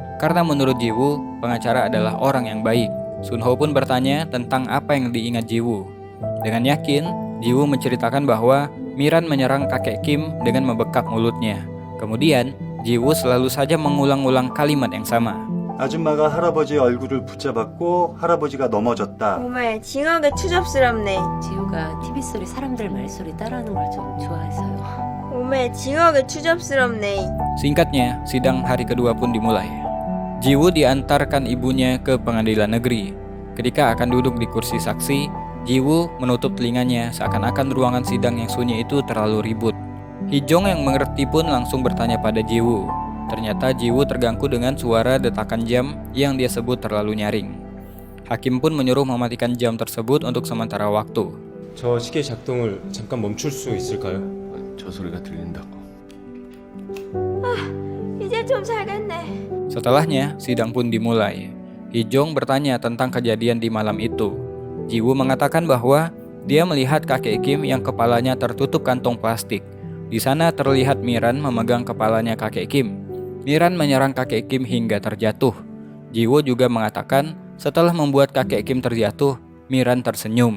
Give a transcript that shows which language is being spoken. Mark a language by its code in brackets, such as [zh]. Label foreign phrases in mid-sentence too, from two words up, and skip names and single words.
[id] Karena menurut Jiwoo, pengacara adalah orang yang baik. Sunho pun bertanya tentang apa yang diingat Jiwoo. Dengan yakin, Jiwoo menceritakan bahwa Miran menyerang kakek Kim dengan membekap mulutnya. Kemudian, Jiwoo selalu saja mengulang-ulang kalimat yang sama. [ko] 아줌마가 할아버지의 얼굴을 붙잡았고 할아버지가 넘어졌다. 정말 징하게 추접스럽네. 지우가 TV 소리 사람들 말소리 따라하는 걸 좀 좋아해서요. 정말 징하게 추접스럽네. [id] Singkatnya, sidang hari kedua pun dimulai. Jiwoo diantarkan ibunya ke pengadilan negeri. Ketika akan duduk di kursi saksi, Jiwoo menutup telinganya seakan-akan ruangan sidang yang sunyi itu terlalu ribut. Hijong yang mengerti pun langsung bertanya pada Jiwoo. Ternyata Jiwoo terganggu dengan suara detakan jam yang dia sebut terlalu nyaring. Hakim pun menyuruh mematikan jam tersebut untuk sementara waktu. [ko] 저 시계 작동을 잠깐 멈출 수 있을까요? 저 소리가 들린다고. 이제 좀 살겠네. [id] Setelahnya, sidang pun dimulai. Hijong bertanya tentang kejadian di malam itu. Jiwoo mengatakan bahwa Dia melihat kakek Kim yang kepalanya tertutup kantong plastik. Di sana terlihat Miran memegang kepalanya kakek Kim. Miran menyerang kakek Kim hingga terjatuh. Jiwoo juga mengatakan setelah membuat kakek Kim terjatuh, Miran tersenyum.